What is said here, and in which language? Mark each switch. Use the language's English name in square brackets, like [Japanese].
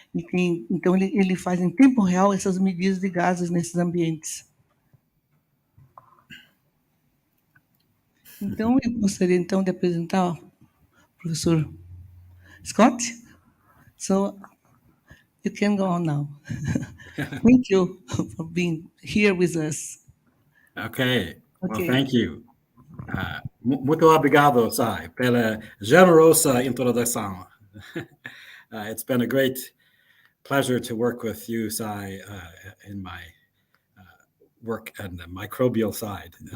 [Portuguese] Então, ele faz em tempo real essas medidas de gases nesses ambientes. Então, eu gostaria, então, de apresentar o professor Scott. [English] So, you can go on now. Thank you for being here with us. Okay. Well, thank you. [Portuguese] Muito obrigado, Tsai, pela generosa introdução. [English] It's been a great pleasure to work with you, Tsai, in my work on the microbial side.